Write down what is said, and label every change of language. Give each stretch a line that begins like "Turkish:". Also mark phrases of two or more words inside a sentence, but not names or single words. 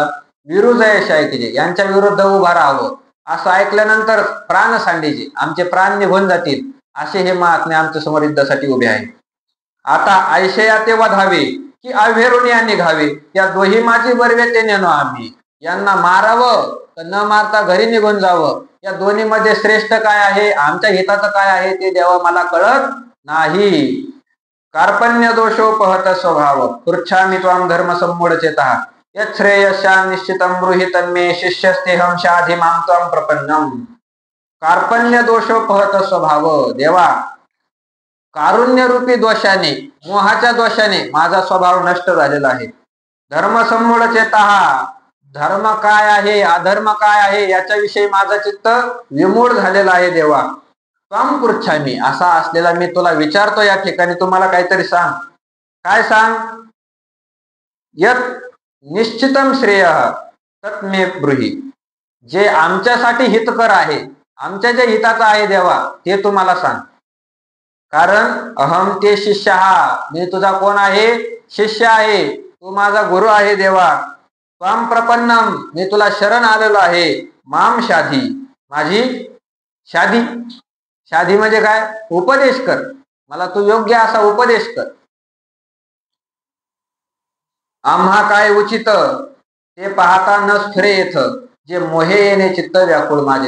Marathi: विरुदयाशी ऐकीचे, यांच्या विरुद्ध उभा राहावं. असं ऐकल्यानंतर प्राण सांडीचे, आमचे प्राण निघून जातील, असे हे महात्मे आमच्या समोर युद्धासाठी उभे आहेत. आता आयशया ते वधावे की अभेरून या निघावे, या दोही माझी बरवे ते नेनो आम्ही. यांना मारावं तर न मारता घरी निघून जावं. या दोन्ही मध्ये श्रेष्ठ काय आहे, आमच्या हिताचं काय आहे ते देवा मला कळत नाही.
Sanskrit: कार्पण्य दोषोपहत स्वभाव पृच्छामि त्वां धर्म सम्मूढ चेतः यत् श्रेयस्या निश्चितं ब्रूहि तन्मे शिष्यस्तेहं शाधि मां त्वां प्रपन्नम. कार्पण्य दोषोपहत स्वभाव,
Marathi: देवा कारुण्यरूपी दोषाने, मोहाच्या दोषाने माझा स्वभाव नष्ट झालेला आहे.
Sanskrit: धर्मसम्मूढ चेतः,
Marathi: धर्म काय आहे अधर्म काय आहे याच्याविषयी माझं चित्त विमूढ झालेला आहे देवा.
Sanskrit: त्वां पृच्छामि,
Marathi: असा असलेला मी तुला विचारतो या ठिकाणी, तुम्हाला काहीतरी सांग. काय सांग?
Sanskrit: यत् निश्चितम श्रेय तत् मे ब्रूहि,
Marathi: जे आमच्यासाठी हितकर आहे, आमच्या जे हिताचं आहे देवा ते तुम्हाला सांग. कारण
Sanskrit: अहम ते शिष्य
Marathi: हा, मी तुझा कोण आहे? शिष्य आहे, तू माझा गुरु आहे देवा.
Sanskrit: त्वां प्रपन्नम,
Marathi: मी तुला शरण आलेलो आहे.
Sanskrit: माम शाधी,
Marathi: माझी शाधी, शाधी म्हणजे काय? उपदेश कर, मला तू योग्य असा उपदेश कर. आम्हा काय उचित ते पाहता न स्फुरे येथ, जे मोहे येणे चित्त व्याकुळ माझे.